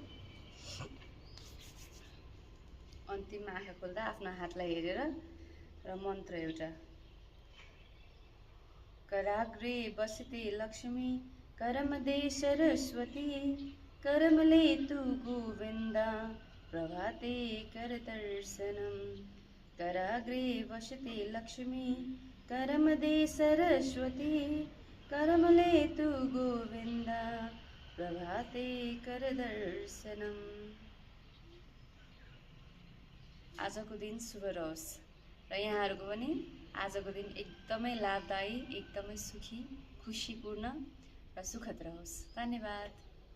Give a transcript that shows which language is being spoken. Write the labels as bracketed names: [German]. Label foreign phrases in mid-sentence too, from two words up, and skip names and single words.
[Nepali] अन्तिममा आँखा खोल्दा आफ्नो हातलाई हेरेर र मन्त्र एउटा [Sanskrit] कराग्रे बसते लक्ष्मी करमदे सरस्वती करमले तु गोविन्दा प्रभाते कर दर्शनम कराग्रे वसते लक्ष्मी करमदे सरस्वती करमले तु गोविन्दा प्रभाते कर दर्शनम [Nepali] आजको दिन शुभ रहोस् र यहाँहरुको पनि आजको दिन एकदमै लाभदायी एकदमै सुखी खुशीपूर्ण र सुखद रहोस्। धन्यवाद।